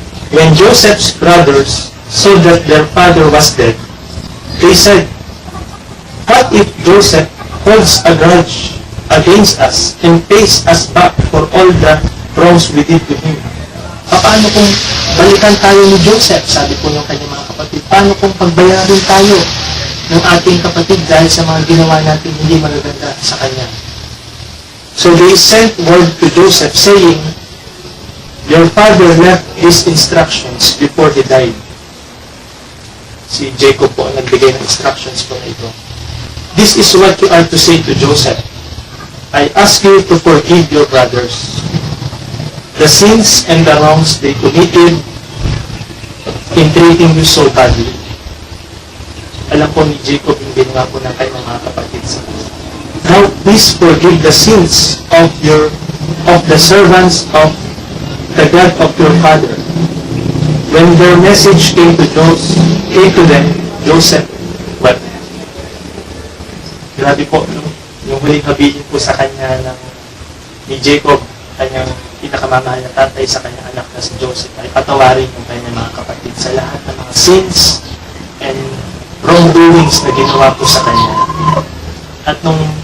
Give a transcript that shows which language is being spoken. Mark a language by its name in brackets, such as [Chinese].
[English] When Joseph's brothers saw that their father was dead, they said, "What if Joseph holds a grudge against us and pays us back for all the wrongs we did to him?" [Filipino] Paano kung balikan tayo ni Joseph? Sabi po ng kanyang mga kapatid. Paano kung pagbayarin tayo ng ating kapatid dahil sa mga ginawa natin hindi magaganda sa kanya? [English] So they sent word to Joseph saying, "Your father left his instructions before he died." [Filipino] Si Jacob po ang nagbigay ng instructions po na ito. [English] "This is what you are to say to Joseph. I ask you to forgive your brothers the sins and the wrongs they committed in treating you so badly." [Filipino] Alam po ni Jacob yung ginawa po ng kanyang mga kapatid sa kanya. [English] "Now please forgive the sins of the servants of the God of your father." When their message came to them, Joseph wept. [Filipino] Grabe po, yung huling habilin po sa kanya ni Jacob, kanyang pinakamamahal na tatay sa kanyang anak na si Joseph, ay patawarin yung kanyang mga kapatid sa lahat ng mga [English] sins and wrongdoings [Filipino] na ginawa po sa kanya. At nung